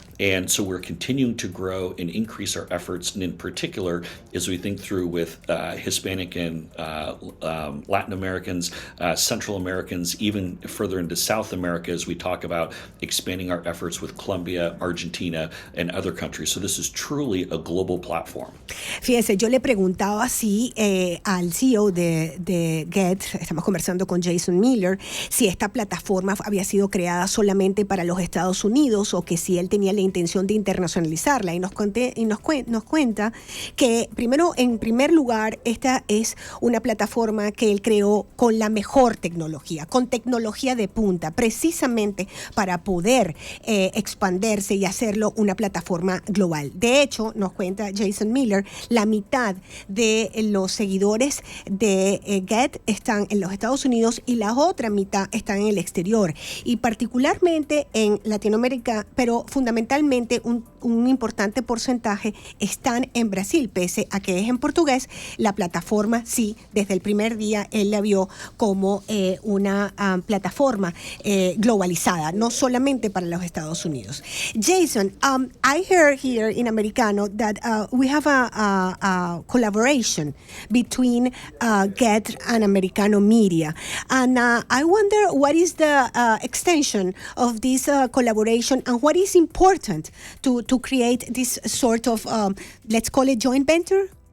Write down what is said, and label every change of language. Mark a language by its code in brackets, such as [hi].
[en] And so we're continuing to grow and increase our efforts, and in particular, as we think through with Hispanic and Latin Americans, Central Americans, even further into South America, as we talk about expanding our efforts with Colombia, Argentina, and other countries. So this is truly a global platform. [es] Fíjese, yo le preguntaba si al CEO de Gettr, estamos conversando con Jason Miller, si esta plataforma había sido creada solamente para los Estados Unidos o que si él tenía la intención de internacionalizarla, y nos cuenta que en primer lugar, esta es una plataforma que él creó con la mejor tecnología, con tecnología de punta, precisamente para poder expandirse y hacerlo una plataforma global. De hecho, nos cuenta Jason Miller, la mitad de los seguidores de Gettr están en los Estados Unidos y la otra mitad están en el exterior, y particularmente en Latinoamérica, pero fundamentalmente un importante porcentaje están en Brasil, pese a que es en portugués. La plataforma, sí, desde el primer día él la vio como una plataforma globalizada, no solamente para los Estados Unidos. [en] Jason, I heard here in Americano that we have a collaboration between Gettr and Americano Media, and I wonder what is the extension of this collaboration, and what is important to create this sort of, let's call it joint venture?